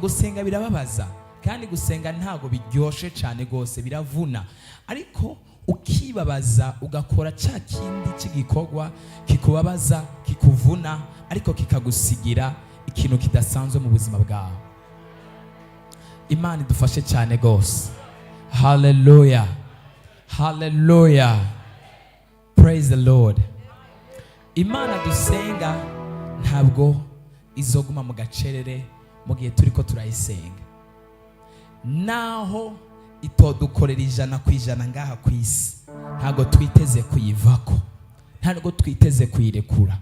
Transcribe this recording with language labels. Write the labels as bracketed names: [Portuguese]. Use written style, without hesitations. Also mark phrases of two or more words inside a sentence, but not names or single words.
[Rundi] Gusenga birababaza, kandi gusenga ntago biryoshe cyane gose, biravuna. Ariko ukibabaza, ugakora cya kindi cy'igikorwa kikubabaza, kikuvuna, ariko kikagusigira ikintu kidasanzwe mu buzima bwawe. Imana idufashe cyane gose. [English] Hallelujah, hallelujah, praise the Lord. [Rundi] Imana dusenga ntabwo izoguma mu gacerere mu gihe turiko turayisenga, naho itodukorera 100% ngaha ku isi, ntabwo twiteze kuyivako, ntabwo twiteze kuyirekura.